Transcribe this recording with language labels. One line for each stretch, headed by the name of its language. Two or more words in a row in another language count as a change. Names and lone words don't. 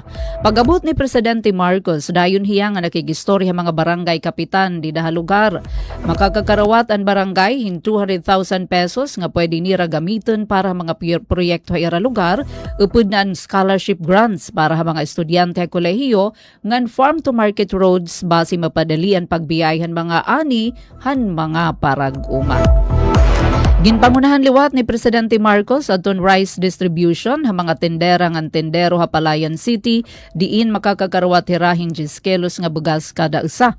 Waray: Pagabot ni Presidente Marcos dayon hiya nga nakigistorya mga barangay kapitan di daha lugar. Makakakarawat ang barangay hin 200,000 pesos nga pwede nira gamiton para mga proyekto ira lugar upod na ang
English: scholarship grants
Waray: para ha mga estudyante ha kolehiyo ngan
English: farm to market roads
Waray: base mapadalian pagbiyayhan mga ani han mga parag-uma. Ginpangunahan liwat ni Presidente Marcos adton
English: rice distribution
Waray: ha mga tendera ngan tendero ha Palayan City diin makakakarawat hirahin 10 kilos nga bugas kada isa.